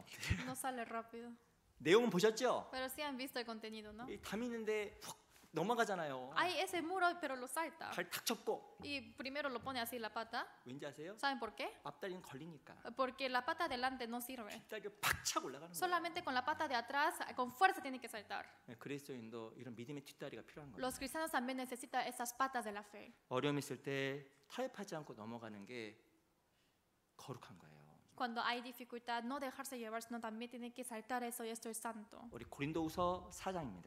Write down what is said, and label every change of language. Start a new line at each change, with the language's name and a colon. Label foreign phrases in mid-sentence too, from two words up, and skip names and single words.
Spanish: No sale rápido.
Korean: 내용은 보셨죠?
Spanish: Pero sí han visto el contenido, ¿no?
Korean: 이 담 있는데 훅 넘어가잖아요.
Spanish: Hay ese muro, pero lo salta.
Korean: 발 탁 접고
Spanish: Y primero lo pone así la pata.
Korean: 왠지 아세요?
Spanish: ¿Saben por qué?
Korean: 앞다리는 걸리니까
Spanish: Porque la pata delante no sirve.
Korean: 뒷다리를 팍 차고 올라가는 거예요.
Spanish: Solamente con la pata de atrás, con fuerza tiene que saltar.
Korean: 네, 그리스도인도 이런 믿음의 뒷다리가 필요한 거예요.
Spanish: Los cristianos también necesitan esas patas de la fe.
Korean: 어려움 있을 때 타협하지 않고 넘어가는 게 거룩한 거예요.
Spanish: Cuando hay dificultad, no dejarse llevar, sino también tienen que saltar eso y esto es santo.
Korean: 우리 고린도후서 4장입니다.